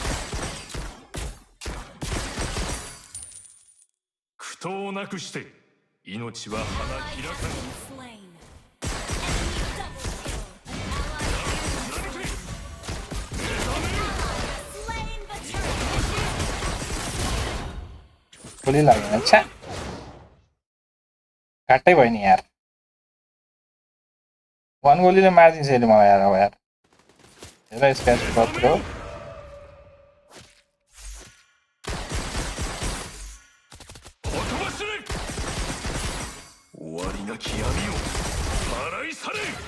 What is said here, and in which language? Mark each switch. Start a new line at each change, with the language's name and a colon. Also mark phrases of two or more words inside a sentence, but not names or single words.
Japanese: 苦闘なくして命は花開かぬ
Nepali: गोली लाग्यो अच्छा काट्टै भयो नि यार 1 गोलीले मार्दिन्छ यसले मलाई यार अब यार हेर स्क्र्याच कत्रो
Japanese: 終わりなき闇を払い去れ